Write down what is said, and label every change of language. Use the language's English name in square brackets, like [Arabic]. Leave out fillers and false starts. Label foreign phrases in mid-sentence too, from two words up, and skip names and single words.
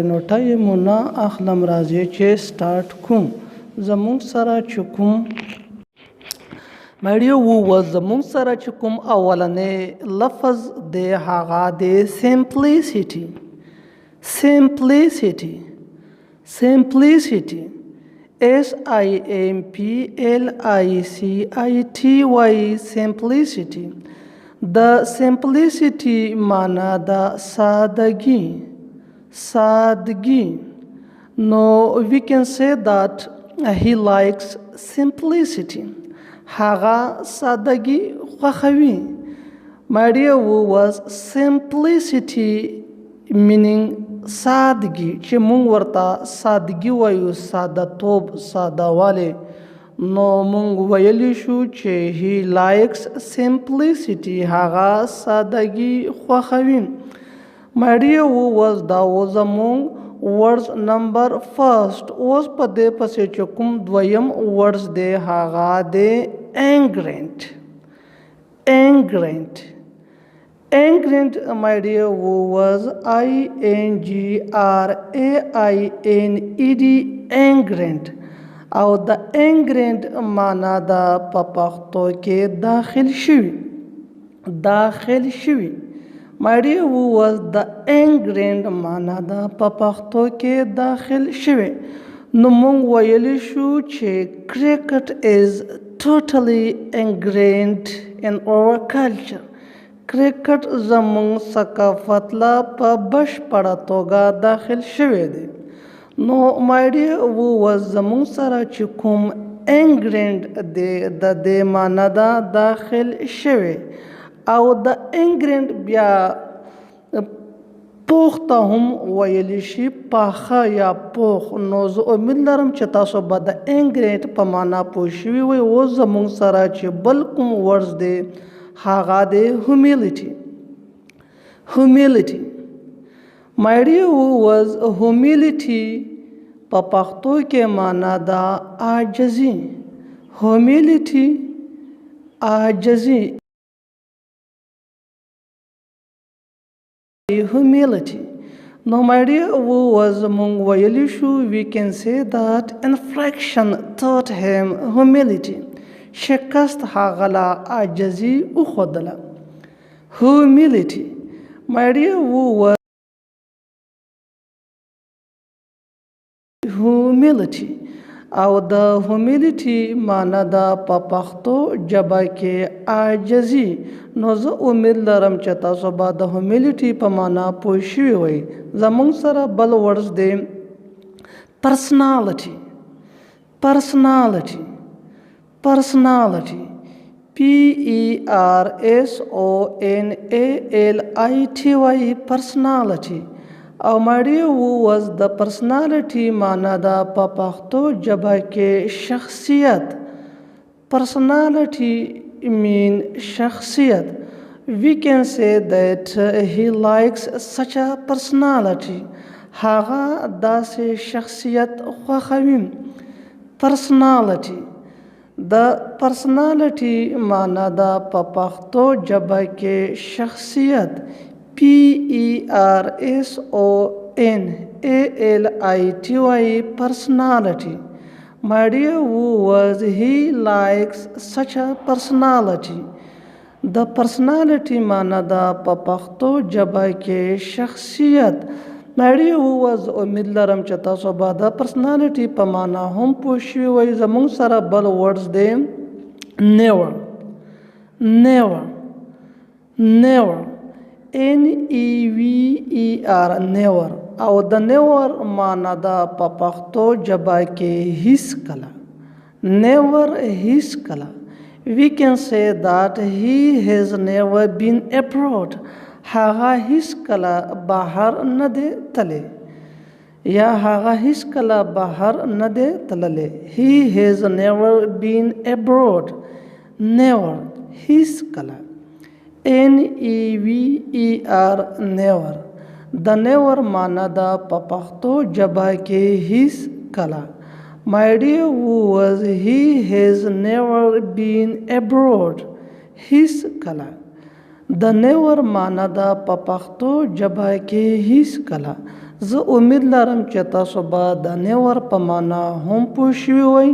[Pashto] نو ټایمونه اخلم راځي چې سټارټ کوم. زموږ سره چې کوم مړیو زموږ سره چې کوم اولنی لفظ دی هغه دی سمپلیسیټي. [English] simplicity simplicity SIMPLICITY simplicity. The simplicity [Pashto] معنی دا سادگی. سادگی. [English] No, we can say that he likes simplicity. [Pashto] هغه سادگی خوښوي. [English] My dear viewers, simplicity meaning [Pashto] سادگی چې مونږ ورته سادگی وایو، ساده توب، ساده والی، نو مونږ ویلی شو چې [English] he likes simplicity. [Pashto] هغه سادگی خوښوي. [English] My dear viewers, [Pashto] دا و زمونږ words number first. اوس په دې پسې چې کوم دویم words دی هغه دی ingredient. [English] ingredient. ingredient, my dear viewers, INGRAINED ingredient. [Pashto] او د ingredient معنا دا په پښتو کې داخل شوي. داخل شوي. [English] my dear viewers, [Pashto] د ingredient معنا دا په پښتو کې داخل شوي. نو مونږ ویلی شو چې [English] cricket is totally ingrained in our culture. [Pashto] کرکټ زموږ ثقافت لا په بشپړه توګه داخل شوی دی. نو [English] my dear viewers [Pashto] زموږ سره چې کوم انګریډینټ دی د دې معنا دا داخل شوی او د انګریډینټ بیا پوخ ته هم ویلی شي، پاخه یا پوخ. نو زه امید لرم چې تاسو به د انګریډینټ په معنا پوه شوي وئ. اوس زموږ سره چې بل کوم ورز دی هغه دی humility. [English] humility. my dear viewers, humility [Pashto] په پښتو کې معنا دا عاجزي. humility عاجزي. [English] humility. No, my dear viewers, [Pashto] مونږ ویلی شو [English] we can say that infraction taught him humility. [Pashto] شکست هغه له عاجزي وښودله. [English] humility. my dear viewers, humility. [Pashto] او د humility معنا دا په پښتو ژبه کې عاجزي. نو زه امید لرم چې تاسو به د humility په معنا پوه شوي وئ. زموږ سره بل ورز دی personality. [English] personality. personality. PERSONALITY personality. او my dear viewers, [Pashto] د personality معنا دا په پښتو ژبه کې شخصیت. [English] personality mean شخصیت. we can say that he likes such a personality. [Pashto] هغه داسې شخصیت خوښوي. personality. د personality معنا دا په پښتو ژبه کې شخصیت. [English] PERSONALITY personality. My dear viewers, he likes such a personality. [Pashto] د پرسنالټي معنی دا په پښتو ژبه کې شخصیت. [English] my dear viewers [Pashto] امید لرم چې تاسو به د پرسنالټي په معنا هم پوه شوي وئ. زموږ سره بل ورډز دی نیور. [English] never never NEVER never. [Pashto] او د نیور معنا ده په پښتو ژبه کې هیڅ کله. نیور هیڅ کله. [English] We can say that he has never been abroad. [Pashto] هغه هیڅ کله بهر نه دی تللی یا هغه هیڅ کله بهر نه دی تللی. [English] He has never been abroad. [Pashto] Never هیڅ کله. [English] NEVER never. [Pashto] د نیور معنا ده په پښتو ژبه کې هیڅ کله. [English] My dear was he has never been abroad. [Pashto] هیڅ کله. د نیور معنا ده په پښتو ژبه کې هیڅ کله. زه امید لرم چې تاسو به د نیور په معنا هم پوه شوي وئ.